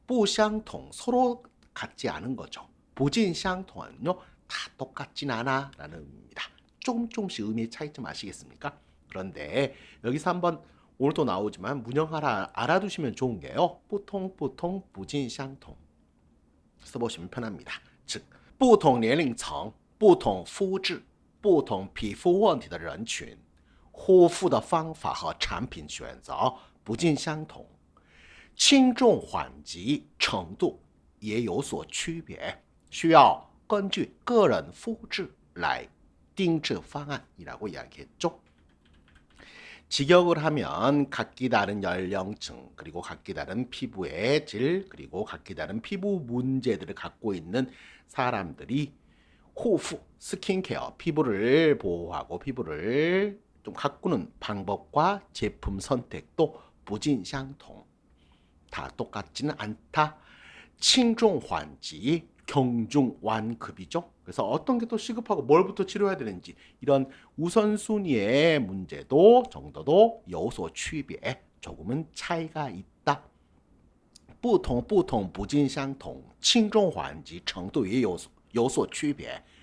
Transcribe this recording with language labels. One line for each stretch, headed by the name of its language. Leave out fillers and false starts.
Korean: 不相同 서로 같지 않은 거죠. 不尽相同은요, 다 똑같진 않아 라는 의미입니다. 조금씩 의미의 차이점 아시겠습니까? 그런데 여기서 한번 오늘 또 나오지만 문형 하나 알아두시면 좋은 게요, 不同不同不尽相同 써보시면 편합니다.
Chinese: 즉, 不同年龄层不同肤质不同皮肤问题的人群护肤的方法和产品选择不尽相同，轻重缓急程度也有所区别，需要根据个人肤质来定制方案
Korean: 이라고 이야기했죠. 직역을 하면 각기 다른 연령층, 그리고 각기 다른 피부의 질, 그리고 각기 다른 피부 문제들을 갖고 있는 사람들이 호프, 스킨케어, 피부를 보호하고 피부를 좀 가꾸는 방법과 제품 선택도 不尽相同, 다 똑같지는 않다. 轻重缓急, 경중완급이죠. 그래서 어떤 게 더 시급하고 뭘부터 치료해야 되는지 이런 우선순위의 문제도 정도도 有所区别, 조금은 차이가 있다.
Chinese: 不同不尽相同, 轻重缓急程度也有所区别.